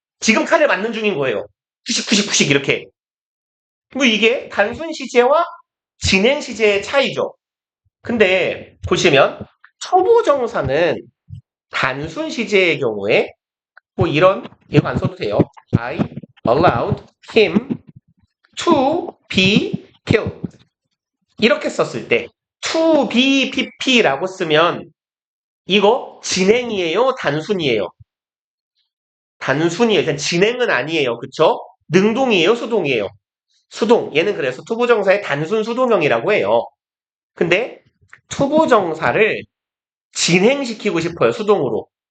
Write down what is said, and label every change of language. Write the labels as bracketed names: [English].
[Korean] 지금 칼을 맞는 중인 거예요. 푸식푸식푸식 이렇게. 뭐 이게 단순 시제와 진행 시제의 차이죠. 근데 보시면 초보정사는 단순 시제의 경우에 뭐 이거 안 써도 돼요. [English] I allowed him to be killed. [Korean] 이렇게 썼을 때 to be pp라고 쓰면 이거 진행이에요? 단순이에요? 단순이에요. 일단 진행은 아니에요. 그쵸? 능동이에요? 수동이에요? 수동. 얘는 그래서 투부정사의 단순 수동형이라고 해요. 근데 투부정사를 진행시키고 싶어요. 수동으로.